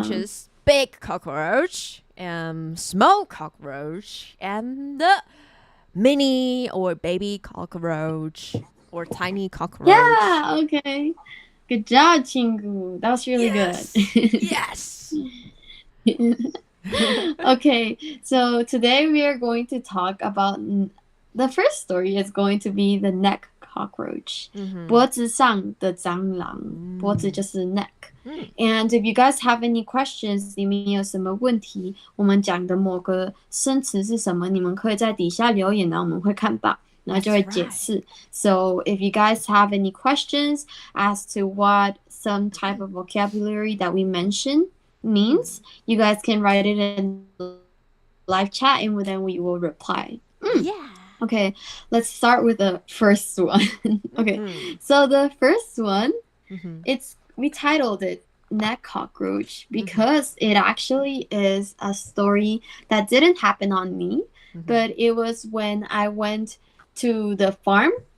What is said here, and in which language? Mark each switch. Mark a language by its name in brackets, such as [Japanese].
[English] Which is big cockroach, small cockroach, and the mini or baby cockroach or tiny cockroach. Yeah, okay. Good job, Chingu. That was really good. Yes. Okay, so today we are going to talk about the first story is going to be the neck cockroach. [Chinese] 脖子上的蟑螂，脖子就是 neck. [English] And if you guys have any questions, [Chinese] 你们有什么问题，我们讲的某个生词是什么，你们可以在底下留言，然后我们会看到，然后就会解释。 [English] So if you guys have any questions as to what some type of vocabulary that we mentioned means, you guys can write it in live chat and then we will reply. Yeah. Okay, let's start with the first one. Okay, so the first one, we titled it Neck Cockroach because it actually is a story that didn't happen on me, but it was when I went to the farm.